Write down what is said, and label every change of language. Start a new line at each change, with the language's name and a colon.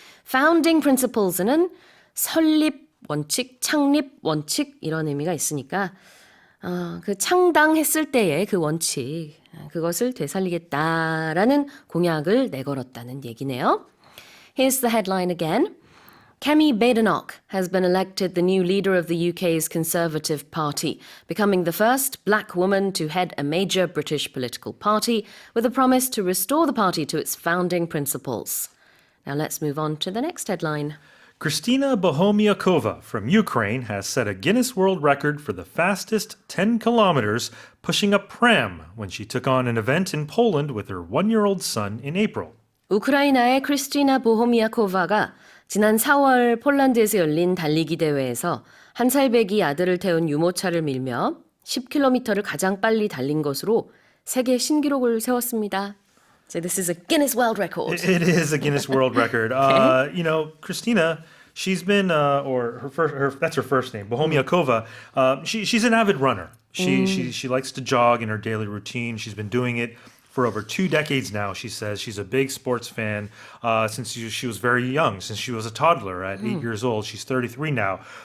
Korean: Founding principles는 설립 원칙, 창립 원칙 이런 의미가 있으니까 그 창당했을 때의 그 원칙 그것을 되살리겠다라는 공약을 내걸었다는 얘기네요.
English: Here's the headline again. Kemi Badenoch has been elected the new leader of the UK's Conservative Party, becoming the first black woman to head a major British political party with a promise to restore the party to its founding principles. Now let's move on to the next headline. Khrystyna Bohomiahkova from Ukraine has set a Guinness World Record for the fastest 10 kilometers pushing a pram when she took on an event in Poland with her 1-year-old son in April.
Korean: 우크라이나의 크리스티나 보호미아코바가 지난 4월 폴란드에서 열린 달리기 대회에서 한 살 배기 아들을 태운 유모차를 밀며 10km를 가장 빨리 달린 것으로 세계 신기록을 세웠습니다.
English: So this is a Guinness World Record. It is a Guinness World Record. You know, Khrystyna, she's been, or that's her first name, Bohomiahkova. She's an avid runner. She likes to jog in her daily routine. She's been doing it for over 2 decades now, she says. She's a big sports fan since she was very young, since she was a toddler at 8 years old. She's 33 now.